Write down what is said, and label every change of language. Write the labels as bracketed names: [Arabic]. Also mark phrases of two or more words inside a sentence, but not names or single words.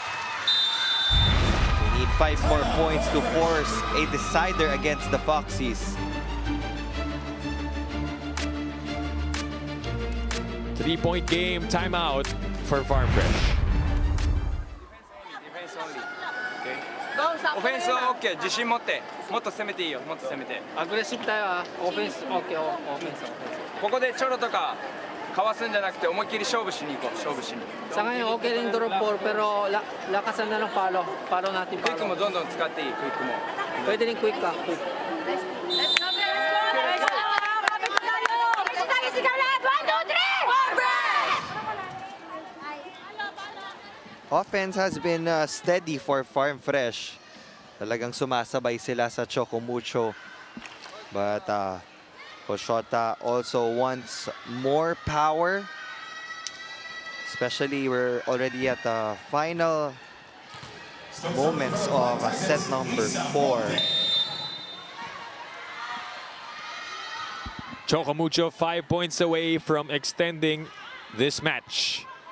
[English] They need 5 more points to force a decider against the Foxies. 3-point game, timeout for Farm Fresh. Defense only. Okay. Offense okay. [Japanese] 自信持って。もっと攻めていいよ。もっと攻めて。アグレッシブタイはオフェンス OK オフェンスここでチョロとかかわすんじゃなくて思いっきり勝負しに行こう。勝負しに。 [Filipino] Sa ngayon okay rin drop 4 pero lakasan na ng palo. Palo natin [Japanese] クイックも [Filipino] palo. [Japanese] どんどん使っていい。クイックも。 [Filipino] Pwede rin quick ka. Quick. [English] Offense has been steady for Farm Fresh. [Filipino] Talagang sumasabay sila sa Choco Mucho. [English] But Koshota also wants more power. Especially we're already at the final moments of set number 4. Choco Mucho 5 points away from extending this match.